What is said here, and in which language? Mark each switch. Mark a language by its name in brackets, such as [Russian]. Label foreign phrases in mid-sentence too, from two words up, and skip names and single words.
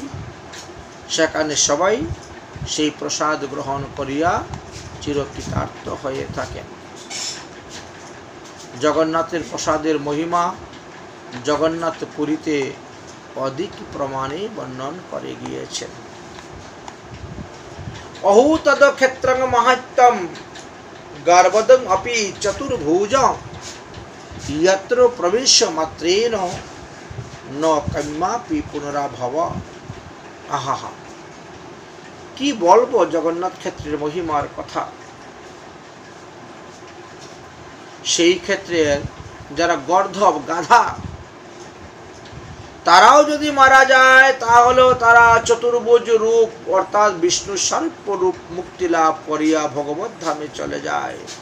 [Bangla] সেখানে সবাই সেই প্রসাদ গ্রহণ করিয়া চিরকৃতার্থ হয়ে থাকেন। জগন্নাথের প্রসাদের মহিমা জগন্নাথ পুরীতে অধিক প্রমাণে বর্ণন করে গিয়েছেন। [Sanskrit] অহূতদ ক্ষেত্রং মাহাত্ম্যম গর্বদং অপি চতুর্ভুজং यत्र प्रवेश मात्रेण न कम्यापि पुनराभव। आहा, [Bangla] কি বলবো জগন্নাথ ক্ষেত্রের মহিমার কথা। সেই ক্ষেত্রে যারা গর্ধব গাধা তারাও যদি মারা যায় তাহলেও তারা চতুর্ভুজ রূপ অর্থাৎ বিষ্ণু স্বরূপ রূপ মুক্তি লাভ করিয়া ভগবত ধামে চলে যায়।